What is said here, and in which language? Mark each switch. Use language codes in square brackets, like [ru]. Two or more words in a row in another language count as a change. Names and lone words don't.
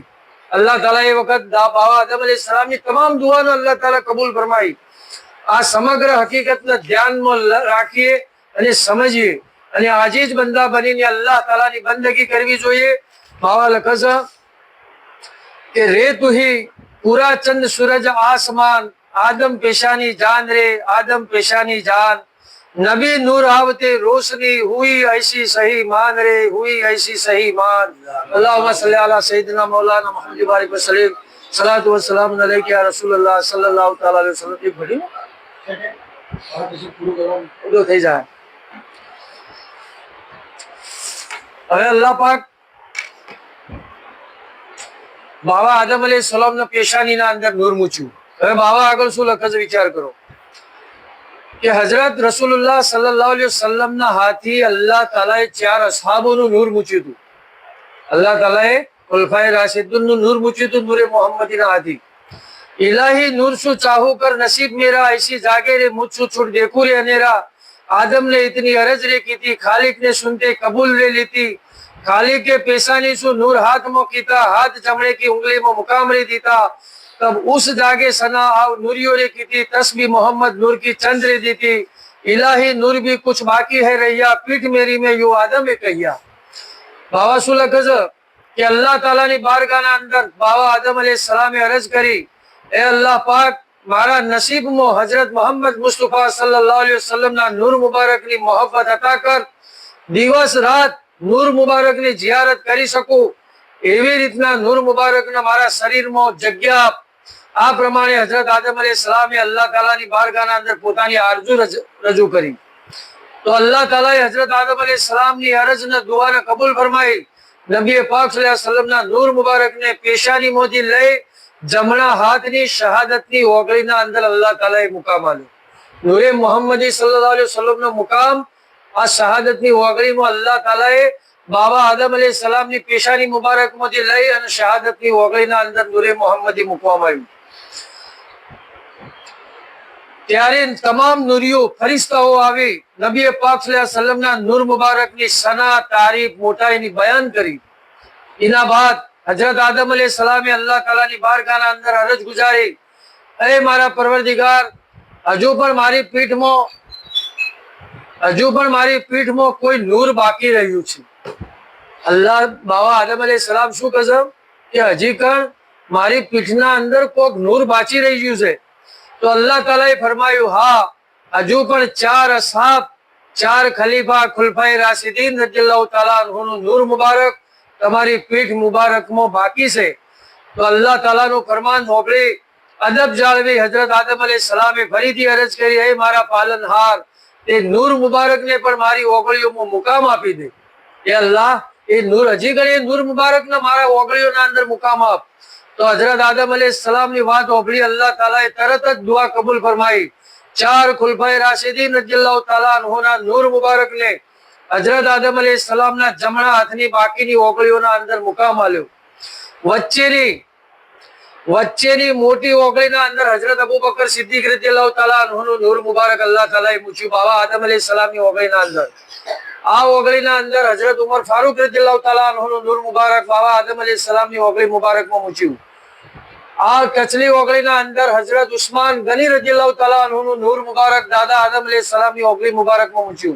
[gu] અલ્લાહ તાલા એ વખત બાવા આદમ अलैहिस्सलामની તમામ દુઆનો અલ્લાહ તાલા કબૂલ ફરમાઈ। આ સમગ્ર હકીકતને ધ્યાનમાં રાખીએ અને સમજીએ અને આજીજ બંદા બનીને અલ્લાહ તાલાની બંદગી કરવી જોઈએ। [hi] બાવા લખે છે કે रे तुही पूरा चंद सूरज आसमान आदम पेशानी जान रे आदम पेशानी जान नबी नूर आवते रोशनी हुई ऐसी सही मान रे हुई ऐसी सही मान। [ar] اللهم صل على سيدنا مولانا محمد بارك وسلم صلاة و سلام عليك يا رسول الله صلى الله تعالى عليه وسلم. [gu] એક ઘડી પૂરો થઈ જાય। હવે અલ્લાહ પાક બાવા આદમ अलैहिस्सलामના પેશાનીના અંદર નૂર મૂક્યું। હવે બાવા આગળ શું લખે છે વિચાર કરો કે હજરત રસૂલુલ્લાહ [ar] صلى الله عليه وسلمના [gu] હાથથી અલ્લાહ તાલાએ 4 અસહાબોનું નૂર મૂક્યું હતું। અલ્લાહ તાલાએ ખુલફાએ રાશિદુનનું નૂર મૂક્યું હતું નૂરે મોહમ્મદીના હાથથી। [hi] इलाही नूर सु चाहू कर नसीब मेरा ऐसी जागे रे मुझसु छुट देखू रे अनेरा। आदम ने इतनी अरज रे की थी खालिक ने सुनते कबूल ले ली थी। खालिक के पेशानी सु नूर हाथ मो कीता हाथ चमड़े की उंगली मो मुकाम रे दीता। तब उस जागे सना आव नूरियो रे की थी तस्बी मोहम्मद नूर की चंद रे दी थी। इलाही नूर भी कुछ बाकी है रैया पीठ मेरी में यू आदम ए कहिया। [gu] બાબા શું લખે છે કે અલ્લાહ તાલા ની બારગાહના અંદર બાબા આદમ અલૈહિસ્સલામે અરજ કરી એ અલ્લાહ પાક મારા નસીબ મો હજરત મોહમ્મદ મુસ્તફા [ar] صلى الله عليه وسلم [gu] ના નૂર મુબારક ની મોહબ્બત અતા કર દિવસ રાત નૂર મુબારક ની જિયારત કરી સકું એવી રીતના નૂર મુબારક ના મારા શરીર મો જગ્યા આ પ્રમાણે હજરત આદમ અલૈહિસ્સલામે અલ્લાહ તાલા ની બારગાહના અંદર પોતાની આરજૂ રજૂ કરી। તો અલ્લાહ તાલાએ હજરત આદમ અલૈહિસ્સલામ ની અરજ ને દુઆ ને કબૂલ ફરમાઈ। નબી પાક [ar] صلى الله عليه وسلم [gu] ના નૂર મુબારક ને પેશાની મોદી લઈ જમણા હાથની શહાદતની ઓગળીના અંદર અલ્લાહ તાલાએ મુકામ આલ્યો। નૂરે મોહમ્મદી [ar] صلى الله عليه وسلمનો [gu] મુકામ આ શહાદતની ઓગળીમાં અલ્લાહ તાલાએ બાબા આદમ અલૈહિસ્સલામની પેશાની મુબારક મોદી લઈ અને શહાદતની ઓગળીના અંદર નૂરે મોહમ્મદી મુકવામાં આવ્યું। ત્યારે તમામ નૂરીઓ ફરિશ્તાઓ આવી નબી પાક [ar] صلى الله عليه وسلمના [gu] નૂર મુબારકની સના તારીફ મોટાઈની બયાન કરી। એના બાદ હજરત આદમ અલૈહિસ્સલામે અલ્લાહ તાલા ની બારગાહના અંદર અરજ ગુજારી એ મારા પરવરદિગાર હજૂ પણ મારી પીઠ મેં કોઈ નૂર બાકી રહ્યું છે। અલ્લાહ બાબા આદમ અલૈહિસ્સલામ શું કહે કે હજી કણ મારી પીઠના અંદર કોક નૂર બાકી રહ્યું છે। તો અલ્લાહ તાલાએ ફરમાયું હા હજૂ પણ 4 અસહાબ 4 ખલીફા ખુલફાએ રાશિદીન [ar] رضي الله تعالى عنهનું [gu] નૂર મુબારક તમારી પીઠ મુબારક મેં બાકી સે। તો અલ્લાહ તાલા નો ફરમાન મોકલી અદબ જાળવી હજરત આદમ અલૈહિસ્સલામે ફરીથી અરજ કરી હે મારા પાલનહાર તે નૂર મુબારક ને પણ મારી ઓગળીઓ મેં મુકામ આપી દે। એ અલ્લાહ એ નૂર હજી ગણે નૂર મુબારક ને મારા ઓગળીઓ ના અંદર મુકામ આપ। તો હજરત આદમ અલૈહિસ્સલામ ની વાત ઓગળી અલ્લાહ તાલાએ તરત જ દુઆ કબૂલ ફરમાઈ। 4 ખુલફાએ રાશિદીન [ar] رضي الله تعالى عنهના [gu] નૂર મુબારક ને હજરત આદમ અલૈહિસ્સલામ ના જમણા હાથની બાકીની ઓગળીઓના અંદર મુકામ આલ્યો। વચ્ચેની મોટી ઓગળીના અંદર હજરત અબુ બકર સિદ્દીક [ar] رضي الله تعالى عنهનું [gu] નૂર મુબારક અલ્લાહ તાલાએ મૂક્યું બાબા આદમ અલૈહિસ્સલામની ઓગળીના અંદર. આ ઓગળીના અંદર હજરત ઉમર ફારૂક [ar] رضي الله تعالى عنهનું [gu] નૂર મુબારક બાબા આદમ અલૈહિસ્સલામની ઓગળી મુબારકમાં મૂક્યું. આ કચલી ઓગળીના અંદર હજરત ઉસ્માન ગની [ar] رضي الله تعالى عنهનું [gu] નૂર મુબારક દાદા આદમ અલૈહિસ્સલામની ઓગળી મુબારકમાં મૂક્યું.